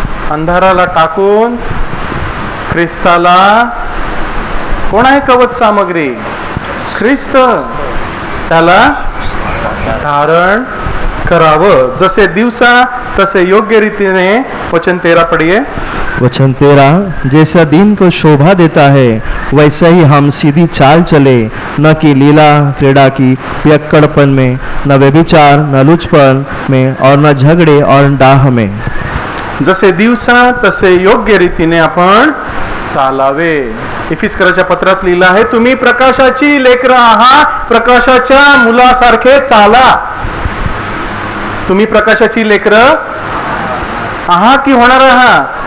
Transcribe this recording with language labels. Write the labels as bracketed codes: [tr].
[mr] अंधाराला टाकून ख्रिस्ताला, कोण आहे कवच सामग्री? ख्रिस्त. त्याला धारण करावं. जसे दिवसा तसे योग्य रीतीने. वचन 13 पढ़िए. [hi] वचन 13, जैसा दिन को शोभा देता है वैसा ही हम सीधी चाल चले, न कि लीला क्रीड़ा की पियक्कड़पन में, न व्यभिचार, न लुचपन में, और न झगड़े और डाह में. [mr] जसे दिवसा तसे योग्य रीतीने आपण चालावे. इफिस्कराच्या पत्रात लिहिलं आहे, तुम्ही प्रकाशाची लेकरं आहात, प्रकाशाच्या मुलासारखे चाला. तुम्ही प्रकाशाची लेकरं आहात की होणार आहात?